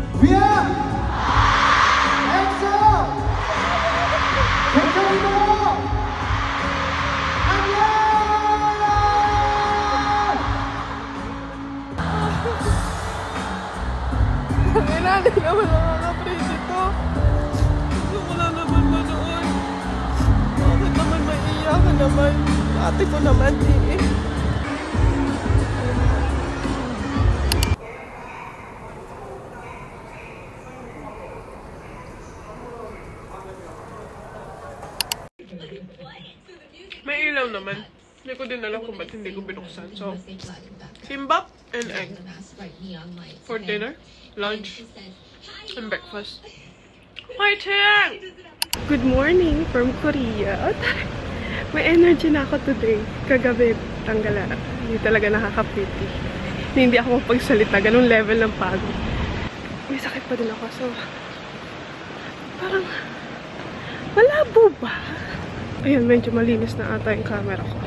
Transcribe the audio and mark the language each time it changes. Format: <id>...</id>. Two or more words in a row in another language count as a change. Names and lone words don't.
<ko>위야! 엑소! 백현이도! 안녕!</ko> <tl>Kailangan naman nakaka-praise ito. Gusto ko lang naman manood. Bakit naman maiiyakan naman? Ate ko naman eh. May ilaw naman. Hindi ko din alam kung ba't hindi ko binuksan.</tl> <en>So, kimbap and egg. For dinner, lunch, and breakfast. Hi, Chang! Good morning from Korea.</en> <tl>May energy na ako today. Kagabi, tanggala. Hindi talaga nakaka-pretty. Hindi ako mapagsalita. Ganun level ng pagod. May sakit pa din ako. So, parang malabo ba? Ayun, medyo malinis na ata yung camera ko.</tl>